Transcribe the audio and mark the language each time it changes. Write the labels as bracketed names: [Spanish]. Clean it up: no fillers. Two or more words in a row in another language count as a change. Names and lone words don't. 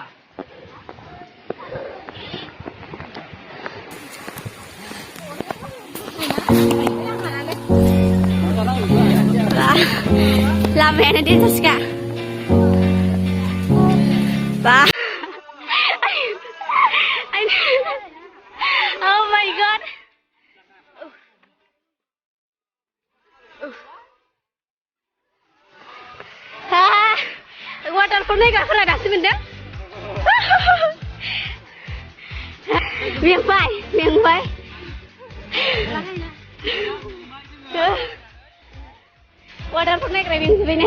[Bodo] लामायानो देन्जारसखा बा [English] Oh my god [Bodo] वाटारफल नायग्राफोरा दासो मोनदों मेंबाय वाटारफल नायग्रायदोंसो बेनो